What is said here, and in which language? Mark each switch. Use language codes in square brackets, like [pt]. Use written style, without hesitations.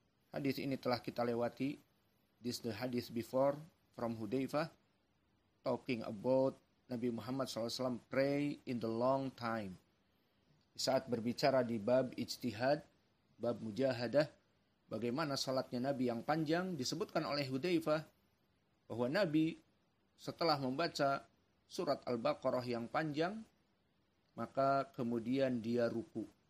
[id] Hadis ini telah kita lewati. [en] This the hadith before from Hudzaifah talking about Nabi Muhammad SAW pray in the long time. [id] Saat berbicara di bab ijtihad, bab mujahadah, bagaimana salatnya Nabi yang panjang, disebutkan oleh Hudzaifah bahwa Nabi setelah membaca surat Al-Baqarah yang panjang, maka kemudian dia ruku.